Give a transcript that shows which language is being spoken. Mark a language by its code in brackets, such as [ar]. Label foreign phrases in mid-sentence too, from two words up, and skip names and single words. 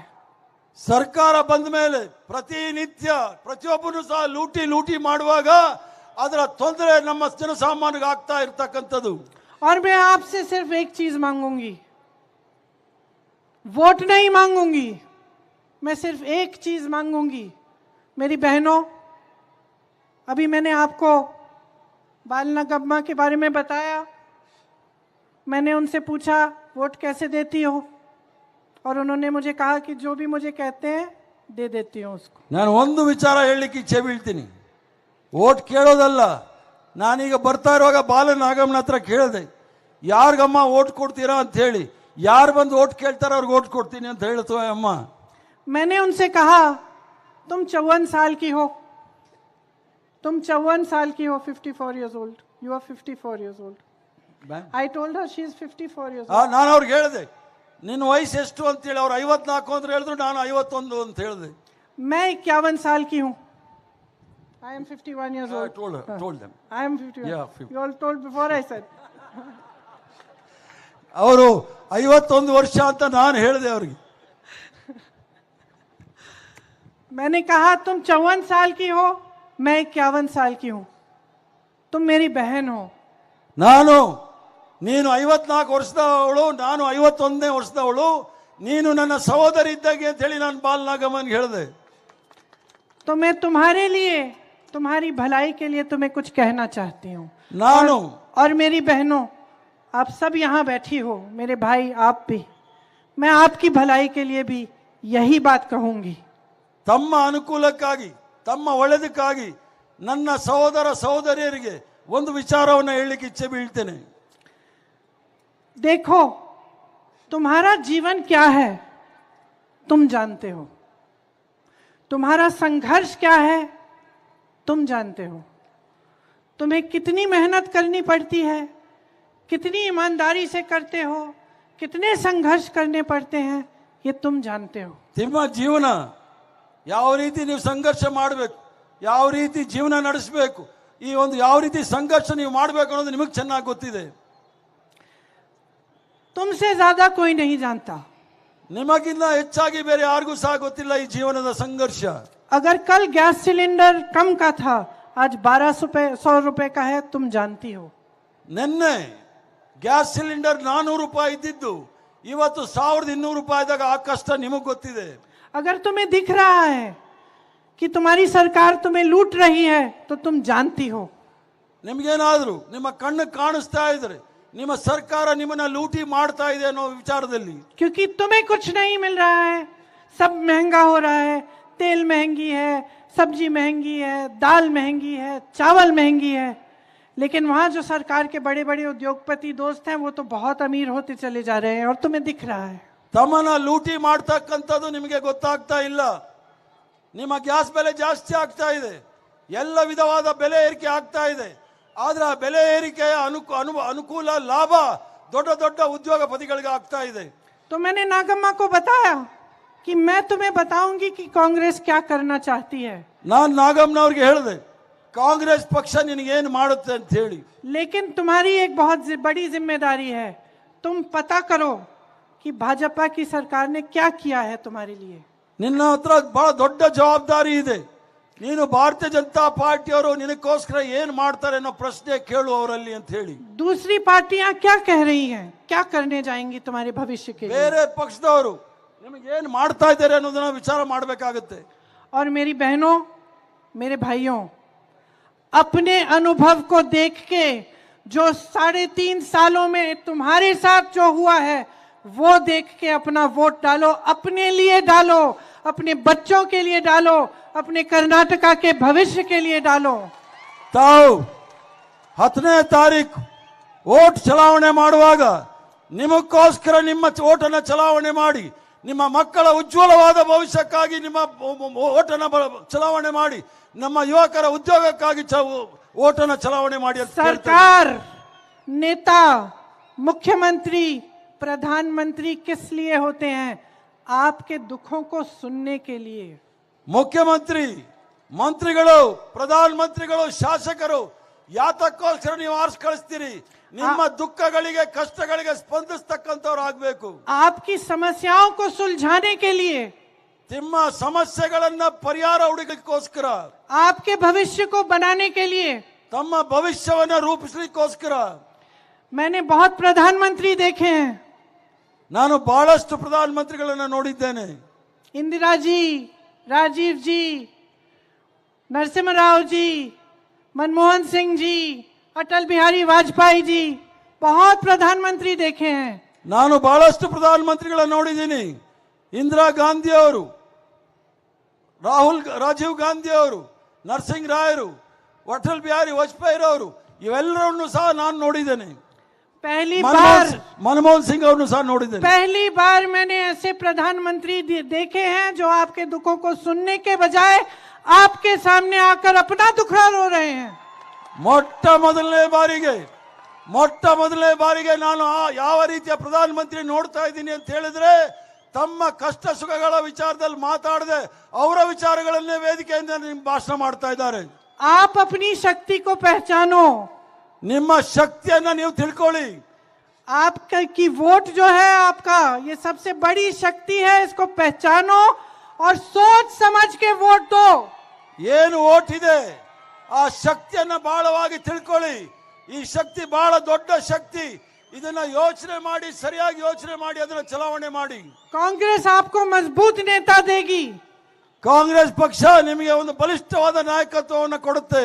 [kn] ಸರ್ಕಾರ ಬಂದ ಮೇಲೆ ಪ್ರತಿನಿತ್ಯ ಪ್ರತಿಯೊಬ್ಬರು ಸಹ ಲೂಟಿ ಮಾಡುವಾಗ ಅದರ ತೊಂದರೆ ನಮ್ಮ ಜನಸಾಮಾನ್ಯರಿಗೆ ಆಗ್ತಾ ಇರ್ತಕ್ಕಂಥದ್ದು. [hi] और मैं आपसे सिर्फ एक चीज मांगूंगी, वोट नहीं मांगूंगी, मैं सिर्फ एक चीज मांगूंगी. मेरी बहनों, अभी मैंने आपको बाल नगम्मा के बारे में बताया. मैंने उनसे पूछा वोट कैसे देती हो, और उन्होंने मुझे कहा कि जो भी मुझे कहते हैं दे देती हूँ उसको. [kn] ನಾನು ಒಂದು ವಿಚಾರ ಹೇಳಲಿಕ್ಕೆ ಇಚ್ಛೆ ಬೀಳ್ತೀನಿ. ವೋಟ್ ಕೇಳೋದಲ್ಲ, ನಾನೀಗ ಬರ್ತಾ ಇರುವಾಗ ಬಾಲನಾಗಮ್ಮನ ಹತ್ರ ಕೇಳಿದೆ ಯಾರಿಗಮ್ಮ ವೋಟ್ ಕೊಡ್ತೀರಾ ಅಂತ ಹೇಳಿ. ಯಾರು ಬಂದು ವೋಟ್ ಕೇಳ್ತಾರೆ ಅವ್ರಿಗೆ ವೋಟ್ ಕೊಡ್ತೀನಿ ಅಂತ ಹೇಳ್ತವೆ ಅಮ್ಮ. [hi] मैंने उनसे कहा तुम 54 साल की हो, तुम 54 साल की हो, [en] 54 years old, you are 54 years old. I told her she is 54 years old. [kn] ನಾನು ಅವ್ರಿಗೆ ಹೇಳಿದೆ ನಿನ್ನ ವಯಸ್ಸು ಎಷ್ಟು ಅಂತ ಹೇಳಿ. ಅವ್ರು 54 ಅಂತ ಹೇಳಿದ್ರು, ನಾನು 51 ಅಂತ ಹೇಳಿದೆ. [hi] मैं 51 साल की हूँ. [en] I am 51 years old. told them. I am 51. Yeah, 50. You all told before I said. [kn] ಅವರು 51 ವರ್ಷ ಅಂತ ನಾನು ಹೇಳಿದೆ ಅವ್ರಿಗೆ. [hi] मैंने कहा तुम 54 साल की हो, मैं 51 साल की हूँ, तुम मेरी बहन हो. [kn] ನೀನು 54 ವರ್ಷದವಳು, ನಾನು 51ನೇ ವರ್ಷದವಳು, ನೀನು ನನ್ನ ಸಹೋದರಿ ಇದ್ದಾಗೆ ಅಂತ ಹೇಳಿ ನಾನು ಬಾಲನಾಗಮ್ಮನಿಗೆ ಹೇಳಿದೆ. [hi] तो मैं तुम्हारे लिए, तुम्हारी भलाई के लिए तुम्हें कुछ कहना चाहती हूँ. और मेरी बहनों, आप सब यहाँ बैठी हो, मेरे भाई आप भी, मैं आपकी भलाई के लिए भी यही बात कहूंगी. [kn] ತಮ್ಮ ಅನುಕೂಲಕ್ಕಾಗಿ, ತಮ್ಮ ಒಳ್ಳೆದಕ್ಕಾಗಿ ನನ್ನ ಸಹೋದರ ಸಹೋದರಿಯರಿಗೆ ಒಂದು ವಿಚಾರವನ್ನು ಹೇಳಲಿಕ್ಕೆ ಇಚ್ಛೆ ಬೀಳ್ತೇನೆ. [hi] देखो, तुम्हारा जीवन क्या है तुम जानते हो, तुम्हारा संघर्ष क्या है तुम जानते हो, तुम्हें कितनी मेहनत करनी पड़ती है, कितनी ईमानदारी से करते हो, कितने संघर्ष करने पड़ते हैं, ये तुम जानते हो. [kn] ನಿಮ್ಮ ಜೀವನ ಯಾವ ರೀತಿ ನೀವು ಸಂಘರ್ಷ ಮಾಡಬೇಕು, ಯಾವ ರೀತಿ ಜೀವನ ನಡೆಸಬೇಕು, ಈ ಒಂದು ಯಾವ ರೀತಿ ಸಂಘರ್ಷ ನೀವು ಮಾಡಬೇಕು ಅನ್ನೋದು ನಿಮಗೆ ಚೆನ್ನಾಗಿ ಗೊತ್ತಿದೆ. [hi] तुमसे ज्यादा कोई नहीं जानता. [kn] ನಿಮಗಿಂತ ಹೆಚ್ಚಾಗಿ ಬೇರೆ ಯಾರಿಗೂ ಸಹ ಗೊತ್ತಿಲ್ಲ ಈ ಜೀವನದ ಸಂಘರ್ಷ. [hi] अगर कल [en] gas cylinder [hi] कम का था, आज 1200 रुपए का है, तुम जानती हो. [kn] ನಿನ್ನೆ [en] gas cylinder [kn] 400 ರೂಪಾಯಿ ಇದ್ದಿದ್ದು ಇವತ್ತು 1200 ರೂಪಾಯಿದಾಗ ಆ ಕಷ್ಟ ನಿಮಗೆ ಗೊತ್ತಿದೆ. [hi] अगर तुम्हें दिख रहा है कि तुम्हारी सरकार तुम्हें लूट रही है तो तुम जानती हो. [kn] ನಿಮಗೇನಾದ್ರೂ ನಿಮ್ಮ ಕಣ್ಣು ಕಾಣಿಸ್ತಾ ಇದ್ರೆ ನಿಮ್ಮ ಸರ್ಕಾರ ನಿಮ್ಮನ್ನ ಲೂಟಿ ಮಾಡ್ತಾ ಇದೆ ಅನ್ನೋ ವಿಚಾರದಲ್ಲಿ, [hi] क्योंकि तुम्हें कुछ नहीं मिल रहा है, सब महंगा हो रहा है, तेल महंगी है, सब्जी महंगी है, दाल महंगी है, चावल महंगी है. लेकिन वहां जो सरकार के बड़े बड़े उद्योगपति दोस्त हैं वो तो बहुत अमीर होते चले जा रहे हैं और तुम्हें दिख रहा है. [kn] ತಮ್ಮನ್ನ ಲೂಟಿ ಮಾಡ್ತಕ್ಕಂಥದ್ದು ನಿಮಗೆ ಗೊತ್ತಾಗ್ತಾ ಇಲ್ಲ. ನಿಮ್ಮ ಗ್ಯಾಸ್ ಬೆಲೆ ಜಾಸ್ತಿ ಆಗ್ತಾ ಇದೆ, ಎಲ್ಲ ವಿಧವಾದ ಬೆಲೆ ಏರಿಕೆ ಆಗ್ತಾ ಇದೆ. ಆದ್ರೆ ಆ ಬೆಲೆ ಏರಿಕೆಯ ಅನುಕೂಲ ಲಾಭ ದೊಡ್ಡ ದೊಡ್ಡ ಉದ್ಯೋಗಪತಿಗಳಿಗೆ ಆಗ್ತಾ ಇದೆ. [hi] तो मैंने नागम्मा को बताया कि मैं तुम्हें बताऊंगी कि कांग्रेस क्या करना चाहती है. [kn] ನಾನು ನಾಗಮ್ಮನವ್ರಿಗೆ ಹೇಳಿದೆ ಕಾಂಗ್ರೆಸ್ ಪಕ್ಷ ನಿನಗೇನು ಮಾಡುತ್ತೆ ಅಂತ ಹೇಳಿ. [hi] लेकिन तुम्हारी एक बहुत बड़ी जिम्मेदारी है, तुम पता करो कि भाजपा की सरकार ने क्या किया है तुम्हारे लिए. [kn] ನಿನ್ನ ಹತ್ರ ಬಹಳ ದೊಡ್ಡ ಜವಾಬ್ದಾರಿ ಇದೆ. ನೀನು ಭಾರತೀಯ ಜನತಾ ಪಾರ್ಟಿಯವರು ನಿನಗೋಸ್ಕರ ಏನು ಮಾಡ್ತಾರೆ ಅನ್ನೋ ಪ್ರಶ್ನೆ ಕೇಳು ಅವರಲ್ಲಿ ಅಂತ ಹೇಳಿ. [hi] दूसरी पार्टियां क्या कह रही हैं, क्या करने जाएंगी तुम्हारे भविष्य के लिए. [kn] ಬೇರೆ ಪಕ್ಷದವರು ನಿಮಗೆ ಏನು ಮಾಡ್ತಾ ಇದ್ದಾರೆ ಅನ್ನೋದನ್ನ ವಿಚಾರ ಮಾಡಬೇಕಾಗುತ್ತೆ. [hi] और मेरी बहनों, मेरे भाइयों, अपने अनुभव को देख के जो 3.5 सालों में तुम्हारे साथ जो हुआ है वो देख के अपना वोट डालो. अपने लिए डालो, अपने बच्चों के लिए डालो, अपने कर्नाटका के भविष्य के लिए डालो. [kn] ತಾವು 10ನೇ ತಾರೀಕು ವೋಟ್ ಚಲಾವಣೆ ಮಾಡುವಾಗ ನಿಮಗೋಸ್ಕರ ನಿಮ್ಮ ವೋಟನ್ನು ಚಲಾವಣೆ ಮಾಡಿ, ನಿಮ್ಮ ಮಕ್ಕಳ ಉಜ್ವಲವಾದ ಭವಿಷ್ಯಕ್ಕಾಗಿ ನಿಮ್ಮ ವೋಟನ್ನು ಚಲಾವಣೆ ಮಾಡಿ, ನಮ್ಮ ಯುವಕರ ಉದ್ಯೋಗಕ್ಕಾಗಿ ವೋಟನ್ನು ಚಲಾವಣೆ ಮಾಡಿ. [hi] सरकार, नेता, मुख्यमंत्री, प्रधानमंत्री किस लिए होते हैं? आपके दुखों को सुनने के लिए. [kn] ಮುಖ್ಯಮಂತ್ರಿ, ಮಂತ್ರಿಗಳು, ಪ್ರಧಾನಮಂತ್ರಿಗಳು, ಶಾಸಕರು ಯಾತಕ್ಕೋಸ್ಕರ ನೀವು ಆರಿಸಿ ಕಳಿಸ್ತೀರಿ? ನಿಮ್ಮ ದುಃಖಗಳಿಗೆ ಕಷ್ಟಗಳಿಗೆ ಸ್ಪಂದಿಸ್ತಕ್ಕಂಥವ್ರು ಆಗ್ಬೇಕು. [hi] आपकी समस्याओं को सुलझाने के लिए, [kn] ನಿಮ್ಮ ಸಮಸ್ಯೆಗಳನ್ನ ಪರಿಹಾರ ಹುಡುಕಲಿಕ್ಕೋಸ್ಕರ, [hi] आपके भविष्य को बनाने के लिए. [kn] ತಮ್ಮ ಭವಿಷ್ಯವನ್ನ ರೂಪಿಸಲಿಕ್ಕೋಸ್ಕರ. [hi] मैंने बहुत प्रधानमंत्री देखे हैं. [kn] ನಾನು ಬಹಳಷ್ಟು ಪ್ರಧಾನಮಂತ್ರಿಗಳನ್ನ ನೋಡಿದ್ದೇನೆ. [hi] इंदिरा जी, राजीव जी, नरसिम्हा राव जी, मनमोहन सिंह जी, अटल बिहारी वाजपेयी जी, बहुत प्रधानमंत्री देखे हैं. [kn] ನಾನು ಬಹಳಷ್ಟು ಪ್ರಧಾನಮಂತ್ರಿಗಳನ್ನ ನೋಡಿದ್ದೀನಿ. ಇಂದಿರಾ ಗಾಂಧಿ ಅವರು, ರಾಜೀವ್ ಗಾಂಧಿ ಅವರು, ನರಸಿಂಹ ರಾಯರು, ಅಟಲ್ ಬಿಹಾರಿ ವಾಜಪೇಯಿ ಅವರು, ಇವೆಲ್ಲರನ್ನು ಸಹ ನಾನು ನೋಡಿದ್ದೇನೆ. मनमोहन सिंह ಅವರನ್ನು ಸಹ ನೋಡಿದ್ದೇನೆ. [hi] पहली बार मैंने ऐसे प्रधानमंत्री देखे हैं जो आपके दुखों को सुनने के बजाय आपके सामने आकर अपना दुखड़ा रो रहे हैं. [kn] ಮೊಟ್ಟ ಮೊದಲನೇ ಬಾರಿಗೆ ನಾನು ಯಾವ ರೀತಿಯ ಪ್ರಧಾನಮಂತ್ರಿ ನೋಡ್ತಾ ಇದ್ದೀನಿ ಅಂತ ಹೇಳಿದ್ರೆ, ತಮ್ಮ ಕಷ್ಟ ಸುಖಗಳ ವಿಚಾರದಲ್ಲಿ ಮಾತಾಡದೆ ಅವರ ವಿಚಾರಗಳನ್ನೇ ವೇದಿಕೆಯಿಂದ ಭಾಷಣ ಮಾಡ್ತಾ ಇದ್ದಾರೆ. [hi] आप अपनी शक्ति को पहचानो. [kn] ನಿಮ್ಮ ಶಕ್ತಿಯನ್ನ ನೀವು ತಿಳ್ಕೊಳ್ಳಿ. [hi] आपकी वोट जो है आपका, ये सबसे बड़ी शक्ति है, इसको पहचानो और सोच समझ के वोट दो. [kn] ಏನು ವೋಟ್ ಇದೆ ಆ ಶಕ್ತಿಯನ್ನ ಬಹಳವಾಗಿ ತಿಳ್ಕೊಳ್ಳಿ. ಈ ಶಕ್ತಿ ಬಹಳ ದೊಡ್ಡ ಶಕ್ತಿ. ಇದನ್ನ ಯೋಚನೆ ಮಾಡಿ, ಸರಿಯಾಗಿ ಯೋಚನೆ ಮಾಡಿ ಅದನ್ನ ಚಲಾವಣೆ ಮಾಡಿ. [hi] कांग्रेस आपको मजबूत नेता देगी. [kn] ಕಾಂಗ್ರೆಸ್ ಪಕ್ಷ ನಿಮಗೆ ಒಂದು ಬಲಿಷ್ಠವಾದ ನಾಯಕತ್ವವನ್ನು ಕೊಡುತ್ತೆ.